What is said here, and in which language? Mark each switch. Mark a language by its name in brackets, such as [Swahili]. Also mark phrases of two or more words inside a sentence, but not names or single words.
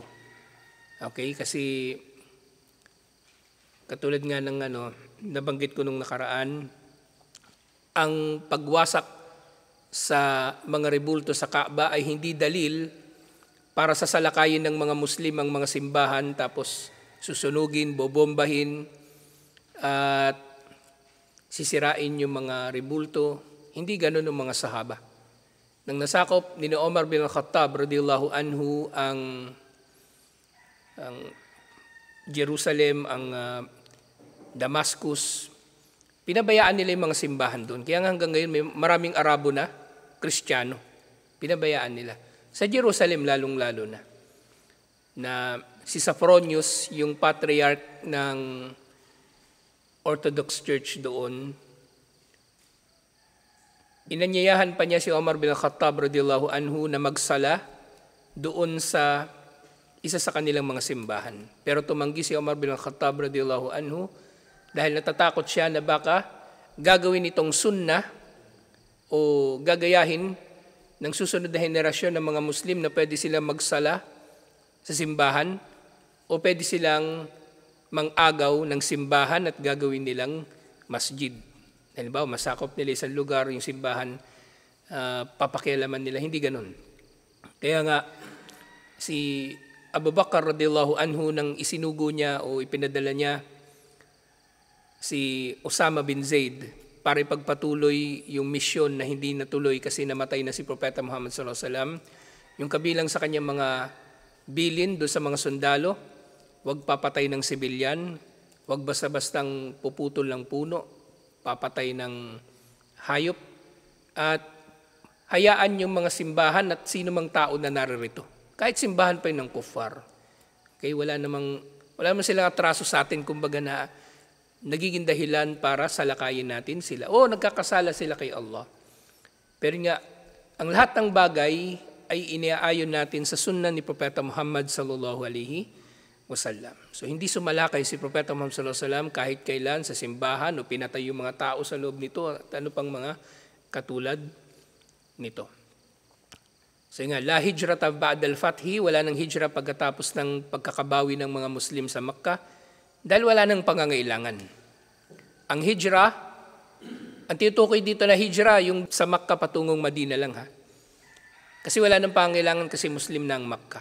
[Filipino] Okay, kasi katulad nga ng nabanggit ko nung nakaraan, ang pagwasak sa mga rebulto sa Kaaba ay hindi dalil para sasalakayin ng mga Muslim ang mga simbahan tapos susunugin, bobombahin at sisirain yung mga rebulto. Hindi ganun ng mga sahaba. Nang nasakop ni Omar bin Khattab [Arabic] رضي الله عنه [Filipino] ang Jerusalem, ang Damascus, pinabayaan nila yung mga simbahan doon. Kaya hanggang ngayon may maraming Arabo na, Kristiyano, pinabayaan nila. Sa Jerusalem lalong-lalo na si Sophronius, yung patriarch ng Orthodox Church doon, inanyayahan pa niya si Omar bin Khattab [Arabic] رضي الله عنه [Filipino] na magsala doon sa isa sa kanilang mga simbahan. Pero tumanggi si Omar bin Khattab [Arabic] رضي الله عنه [Filipino] dahil natatakot siya na baka gagawin itong sunnah o gagayahin ng susunod na henerasyon ng mga Muslim na pwede silang magsala sa simbahan o pwede silang mang-agaw ng simbahan at gagawin nilang masjid. Halimbawa, masakop nila isang lugar, yung simbahan, papakialaman nila. Hindi ganun. Kaya nga, si Abu Bakar [Arabic] رضي الله عنه [Filipino] nang isinugo niya o ipinadala niya si Osama bin Zaid para ipagpatuloy yung misyon na hindi natuloy kasi namatay na si Propeta Muhammad [Arabic] صلى الله عليه وسلم, [Filipino] yung kabilang sa kanyang mga bilin doon sa mga sundalo, huwag papatay ng sibilyan, huwag basta-bastang puputol ng puno, papatay ng hayop, at hayaan yung mga simbahan at sino mang tao na naririto. Kahit simbahan pa yun ng kuffar. Okay, wala namang silang atraso sa atin, kumbaga na nagiging dahilan para salakayin natin sila. O nagkakasala sila kay Allah. Pero nga, ang lahat ng bagay ay iniaayon natin sa sunnah ni Propeta Muhammad [Arabic] صلى الله عليه وسلم. [Filipino] So hindi sumalakay si Propeta Muhammad [Arabic] صلى الله عليه وسلم [Filipino] kahit kailan sa simbahan o pinatay yung mga tao sa loob nito at ano pang mga katulad nito. So nga, [Arabic] لا هجرة بعد الفتح, [Filipino] wala nang hijra pagkatapos ng pagkakabawi ng mga Muslim sa Makkah dahil wala nang pangangailangan. Ang hijra, ang tinutukoy dito na hijra, yung sa Makkah patungong Madina lang ha. Kasi wala nang pangangailangan kasi Muslim na ang Makkah.